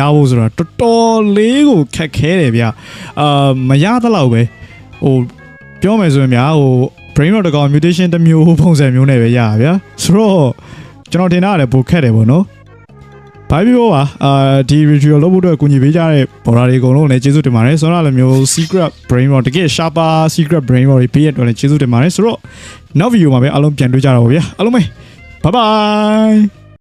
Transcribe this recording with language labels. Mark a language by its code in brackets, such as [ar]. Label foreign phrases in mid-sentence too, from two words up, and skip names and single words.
[my] ဖို့ဆိုတာတော်တော်လေးကိုခက်ခဲတယ်ဗျာမရသလောက်ပဲဟိုပြောမယ်ဆိုရင်ဗျာဟို [en] brain rot [my] တကောင် mutation တစ်မျိုးပုံစံမျိုးနဲ့ပဲရဗျာဆိုတော့ကျွန်တော်ထင်တာလည်းပိုခက်တယ်ပေါ့နော်ဘာဖြစ်လို့ပါဒီ ritual လုပ်ဖို့အတွက်ကူညီပေးကြတဲ့ဘော်ဒါတွေအကုန်လုံးလည်းကျေးဇူးတင်ပါတယ်ဆိုတော့လည်းမျိုး [en] secret brain rot [my] တကယ် [en] sharper secret brain rot [my] တွေပေးရတော့လည်းကျေးဇူးတင်ပါတယ်ဆိုတော့နောက် video မှာပဲအားလုံးပြန်တွေ့ကြတော့ဗောဗျာအားလုံးပဲ [en] bye bye